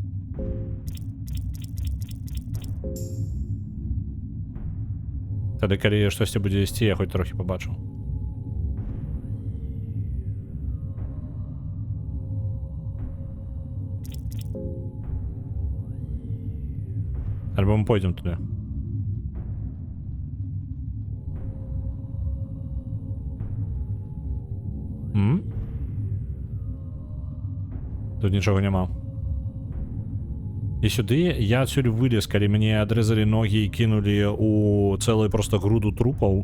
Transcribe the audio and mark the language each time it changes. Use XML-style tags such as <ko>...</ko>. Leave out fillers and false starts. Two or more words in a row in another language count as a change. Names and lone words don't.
<be>Тады калі штосьці будзе ісці, я хоць трохі побачу.</be> <ru>Альбо мы пойдем туда.</ru> <be>Тут нічога няма. І сюды я адсюль вылез, калі мне адрэзалі ногі і кінулі у цэлую просто груду трупаў.</be>